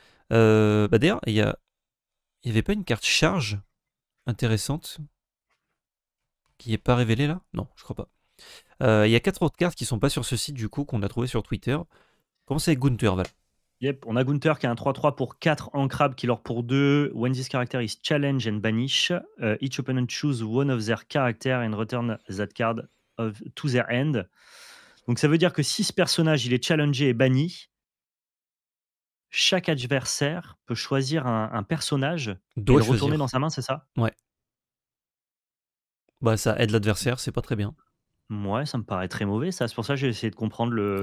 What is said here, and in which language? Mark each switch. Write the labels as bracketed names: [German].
[French] Bah d'ailleurs, il y avait pas une carte charge intéressante qui est pas révélée là? Non, je crois pas. Il y a 4 autres cartes qui sont pas sur ce site du coup qu'on a trouvé sur Twitter. Commencez avec Gunther, Val. Yep, on a Gunther qui a un 3-3 pour 4 ancrables, killer pour 2. [English] When this character is challenge and banish, each opponent choose one of their character and return that card to their end. [French] Donc ça veut dire que si ce personnage il est challengé et banni, chaque adversaire peut choisir un personnage et Doit le retourner dans choisir. sa main, c'est ça? Ouais. Bah ça aide l'adversaire, c'est pas très bien. Ouais, ça me paraît très mauvais ça. C'est pour ça que j'ai essayé de comprendre le